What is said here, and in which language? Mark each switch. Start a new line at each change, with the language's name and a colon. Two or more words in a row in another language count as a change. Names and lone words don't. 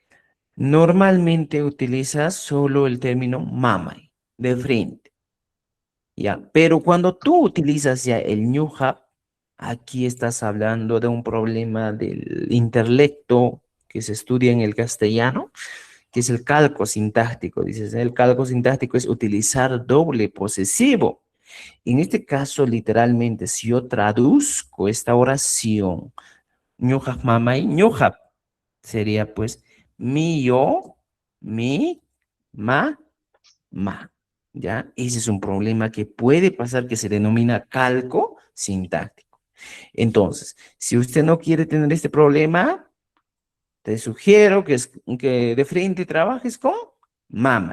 Spanish: Normalmente utilizas solo el término mamay, de frente, ya, pero cuando tú utilizas ya el ñuja, aquí estás hablando de un problema del intelecto que se estudia en el castellano, que es el calco sintáctico. Dices, el calco sintáctico es utilizar doble posesivo. En este caso, literalmente, si yo traduzco esta oración,
Quechua: ñuhap mamay, ñuhap,
Spanish: sería pues mi yo, mi, ma. ¿Ya? Ese es un problema que puede pasar, que se denomina calco sintáctico. Entonces, si usted no quiere tener este problema, te sugiero que de frente trabajes con mamá.